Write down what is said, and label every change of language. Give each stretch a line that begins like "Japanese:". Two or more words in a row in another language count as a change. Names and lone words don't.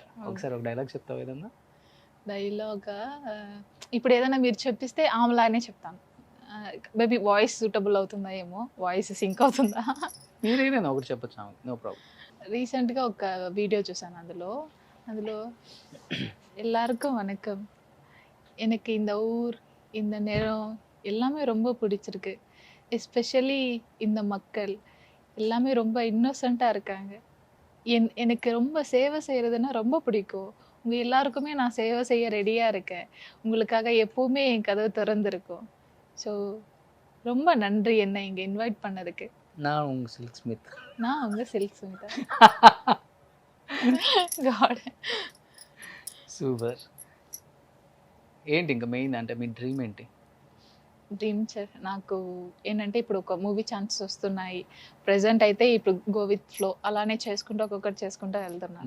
Telugu: ఒకసారి ఒక డైలాగ్ చెప్తావు ఏదన్నా? డైలాగా ఇప్పుడు ఏదైనా మీరు చెప్పిస్తే ఆమెలానే చెప్తాను.
English: maybe voice suitable
Telugu: అవుతుందా ఏమో,
English: voice sync
Telugu: అవుతుందా? మీరేదైనా ఒకటి చెప్పచ్చు,
English: no problem.
Telugu: రీసెంట్గా ఒక వీడియో చూసాను, అందులో
Tamil: எல்லாருக்கும் வணக்கம், எனக்கு இந்த ஊர் இந்த நேரம் எல்லாமே ரொம்ப பிடிச்சிருக்கு, எஸ்பெஷலி இந்த மக்கள் எல்லாமே ரொம்ப இன்னோசென்ட்டாக இருக்காங்க, எனக்கு ரொம்ப சேவை செய்கிறதுன்னா ரொம்ப பிடிக்கும், உங்கள் எல்லாருக்குமே நான் சேவை செய்ய ரெடியாக இருக்கேன், உங்களுக்காக எப்போவுமே என் கதவு திறந்துருக்கும், ஸோ ரொம்ப நன்றி என்னை இங்கே இன்வைட் பண்ணதுக்கு. நான் உங்கள் சில்க் ஸ்மித். நான் உங்கள் சில்க் ஸ்மித்.
Telugu: గాడ్ సూపర్. ఏంటి ఇంకా మెయిన్ అంటే మీ డ్రీమ్ ఏంటి? డ్రీమ్ నాకు ఏంటంటే ఇప్పుడు ఒక
English: movie chances
Telugu: వస్తున్నాయి. ప్రెజెంట్ అయితే ఇప్పుడు
English: go with flow
Telugu: అలానే చేసుకుంటూ ఒక్కొక్కటి చేసుకుంటూ వెళ్తున్నాను.